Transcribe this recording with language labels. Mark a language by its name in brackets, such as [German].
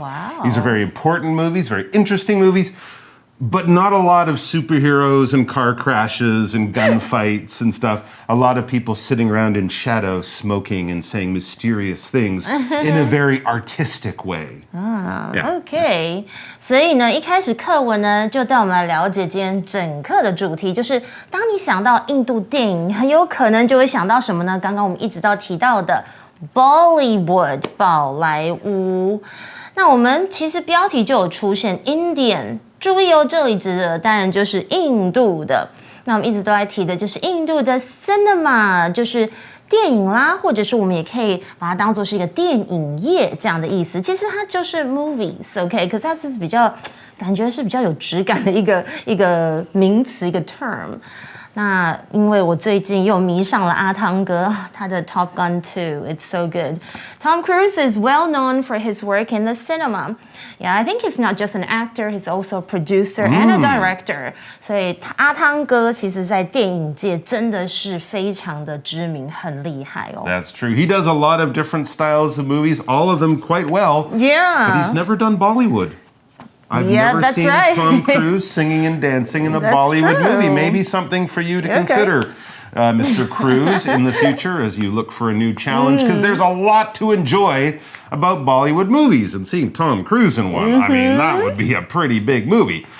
[English] Wow. These are very important movies, very interesting movies. But not a lot of superheroes and car crashes and gunfights and stuff. A lot of people sitting around in shadow smoking and saying mysterious things in a very artistic way. [Chinese] OK， 所以呢，一开始课文呢就带我们来了解今天整课的主题，就是当你想到印度电影，很有可能就会想到什么呢？刚刚我们一直到提到的 Bollywood 宝莱坞。那我们其实标题就有出现 Indian。注意哦，这里指的当然就是印度的。那我们一直都在提的就是印度的 cinema， 就是电影啦，或者是我们也可以把它当做是一个电影业这样的意思。其实它就是 movies，OK， 可是它是比较感觉是比较有质感的一个名词，一个 term。那因为我最近又迷上了阿汤哥，他的 Top Gun 2 [English] it's so good. Tom Cruise is well known for his work in the cinema. Yeah, I think he's not just an actor, he's also a producer and a director. [Chinese] 所以阿汤哥其实在电影界真的是非常的知名，很厉害哦。 [English] That's true. He does a lot of different styles of movies, all of them quite well. Yeah. But he's never done Bollywood. I've never seen Tom Cruise singing and dancing in a Bollywood movie. Maybe something for you to consider, Mr. Cruise, in the future as you look for a new challenge, because there's a lot to enjoy about Bollywood movies, and seeing Tom Cruise in one, I mean, that would be a pretty big movie.